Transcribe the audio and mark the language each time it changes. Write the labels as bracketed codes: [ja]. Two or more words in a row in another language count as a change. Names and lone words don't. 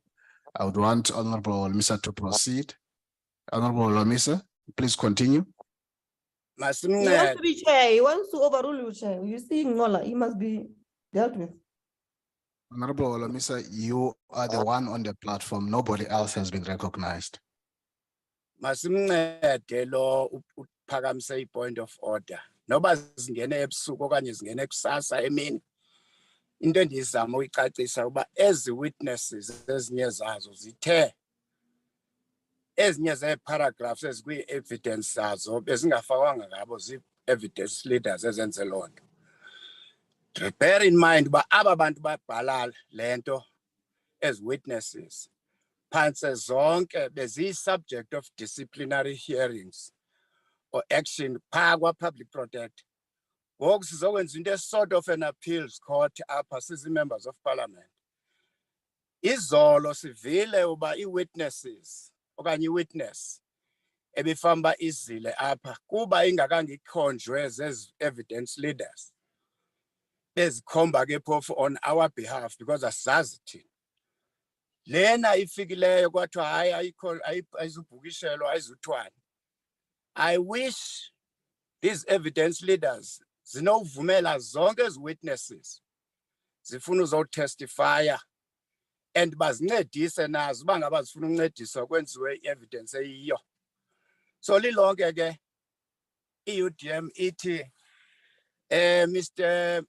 [en] I would want Honorable Olomisa to proceed. Honorable Olomisa, please continue. He wants to be chair. He wants to overrule you, chair. You see, Ngola, he must be dealt with. Honorable Olomisa, you are the one on the platform. Nobody else has been recognized. [xh] Masimncede lo uphakamisa i- [en] point of order. [xh] Noba zingene ebusuku okanye zingene kusasa emini. Into endizama uyicacisa uba ezi witnesses ezinye zazo zithe ezinye zee-paragraphs ezikwi-evidence zazo bezingafakwanga ngabo zii- [en] evidence leaders [xh] ezenze loo nto. Bear in mind uba aba bantu babhala le nto as witnesses phantse zonke beziyi- subject of disciplinary hearings or action phaa kwa- Public Protector. Ngoku sizokwenza into [en] sort of an appeals court [xh] apha sizi- [en] members of parliament. [xh] Izolo sivile uba i-witnesses okanye i-witness ebifamba izile apha kuba ingakange ikhonjwe zezi- [en] evidence leaders [xh] bezikhomba ke phofu [en] on our behalf because [xh] asizazi thina. Lena ifikileyo kwathiwa hayi ayikho ayizubhukishelwa ayizuthwani. [en] I wish these evidence leaders [xh] zinovumela zonke ezi witnesses zifuna uzotestifya and bazincedise nazo uba ngaba zifuna ukuncediswa kwenziwe i-evidence eyiyo. So lilonke ke i-UDM ithi Mr.